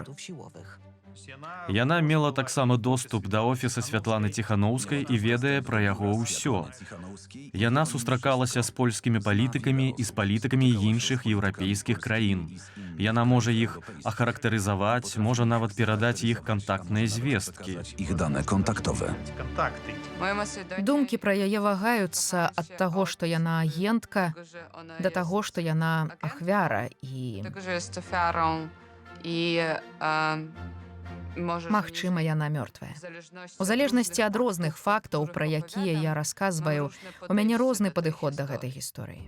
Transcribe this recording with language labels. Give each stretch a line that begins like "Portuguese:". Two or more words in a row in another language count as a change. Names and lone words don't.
Belarusian: Яна мела таксама доступ да офіса Святланы Ціханаўскай і ведае пра яго ўсё. Яна сустракалася з польскімі палітыкамі і з палітыкамі іншых еўрапейскіх краін. Яна можа іх ахарактарызаваць, можа нават перадаць іх кантактныя звесткі.
Polish: Ich dane kontaktowe.
Belarusian: Думкі пра яе вагаюцца ад таго, што яна агентка, да таго, што яна ахвяра і... Магчыма, яна мёртвая. У залежнасці ад розных фактаў, пра якія я расказваю, у мяне розны падыход да гэтай гісторыі.